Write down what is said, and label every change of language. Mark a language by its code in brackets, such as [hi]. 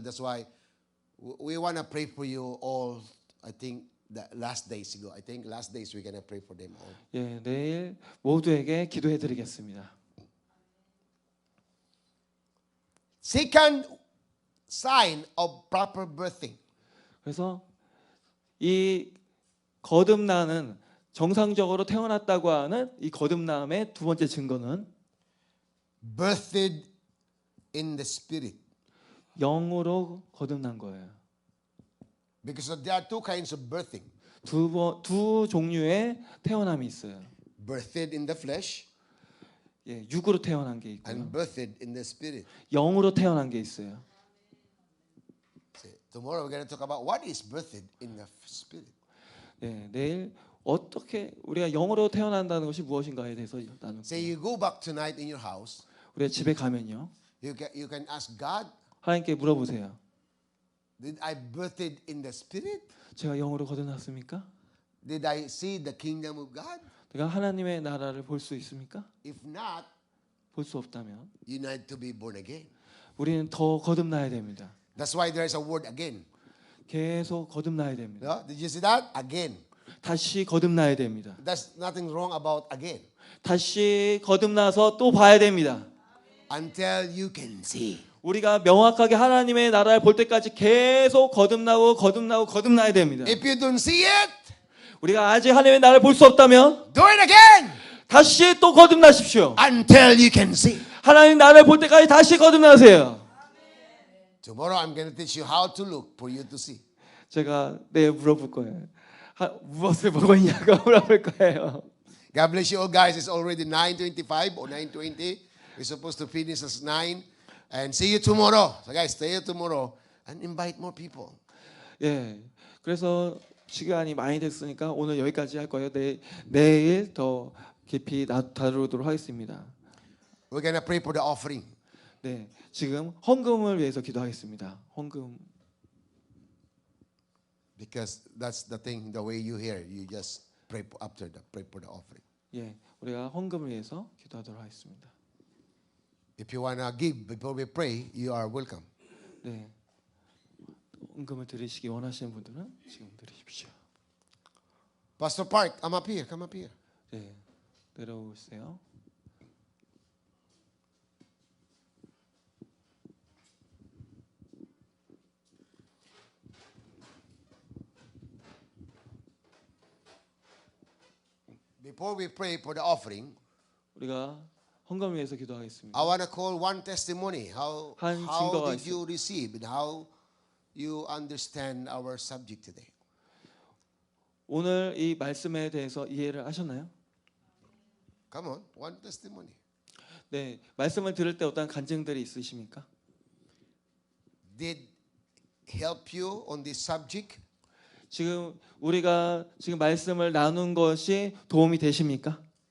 [en] That's why we want to pray for you all. I think the last days ago. I think last days we're gonna pray for them all. [ko] 예, 내일 모두에게 기도해 드리겠습니다. [en] Second sign of proper birthing. [ko] 그래서 이 거듭나는 정상적으로 태어났다고 하는 이 거듭남의 두 번째 증거는 [en] Birthed in the spirit. [ko] 영으로 거듭난 거예요. [en] Because there are two kinds of birthing. [ko] 두 종류의 태어남이 있어요. [en] Birthed in the flesh [ko] 예, 육으로 태어난 게 있고요. [en] and birthed in the spirit. [ko] 영으로 태어난 게 있어요. [en] See, tomorrow we're going to talk about what is birthed in the spirit. [ko] 예, 내일 어떻게 우리가 영으로 태어난다는 것이 무엇인가에 대해서 나눌 [en] Say [ko] 거예요. [en] you go back tonight in your house, [ko] 우리가 집에 가면요, [en] you can ask God, [ko] 하나님께 물어보세요. [en] did I birthed in the spirit? [ko] 제가 영으로 거듭났습니까? [en] Did I see the kingdom of God? [ko] 내가 하나님의 나라를 볼 수 있습니까? [en] If not, [ko] 볼 수 없다면 [en] you need to be born again. [ko] 우리는 더 거듭나야 됩니다. [en] That's why there is a word again. [ko] 계속 거듭나야 됩니다. [en] No? Did you see that? Again. [ko] 다시 거듭나야 됩니다. [en] There's nothing wrong about again. [ko] 다시 거듭나서 또 봐야 됩니다. [en] Until you can see. [ko] 우리가 명확하게 하나님의 나라를 볼 때까지 계속 거듭나야 됩니다. [en] If you don't see it, [ko] 우리가 아직 하나님의 나라를 볼 수 없다면 [en] do it again [ko] 다시 또 거듭나십시오. [en] until you can see. [ko] 하나님 나라를 볼 때까지 다시 거듭나세요. [en] Tomorrow I'm going to teach you how to look for you to see. [ko] 제가 내일 물어볼 거예요. 무엇을 보고 있냐고 물어볼 거예요. [en] God bless you all, guys. It's already 9:25 or 9:20. We're supposed to finish at 9. And see you tomorrow. So guys, stay here tomorrow and invite more people. [ko] 예, 그래서 시간이 많이 됐으니까 오늘 여기까지 할 거예요. 내일 더 깊이 다루도록 하겠습니다. [en] We're going to pray for the offering. [ko] 네, 지금 헌금을 위해서 기도하겠습니다. 헌금. [en] Because that's the thing, the way you hear, you just pray pray for the offering. [ko] 예, 우리가 헌금을 위해서 기도하도록 하겠습니다. [en] If you want to give before we pray, you are welcome. [ko] 네, 헌금을 드리시기 원하시는 분들은 지금 드리십시오. [en] Pastor Park, I'm up here. Come up here. [ko] 네, 내려오세요. [en] Before we pray for the offering, [ko] 우리가 헌금을 위해서 기도하겠습니다. [en] I want to call one testimony. [ko] 한 [en] How [ko] 증거가 [en] did you receive and how you understand our subject today? [ko] 오늘 이 말씀에 대해서 이해를 하셨나요? [en] Come on, one testimony. [ko] 네, 말씀을 들을 때 어떤 간증들이 있으십니까? [en] Did help you on this subject? [ko] 지금 우리가 지금 말씀을 나눈 것이 도움이 되십니까?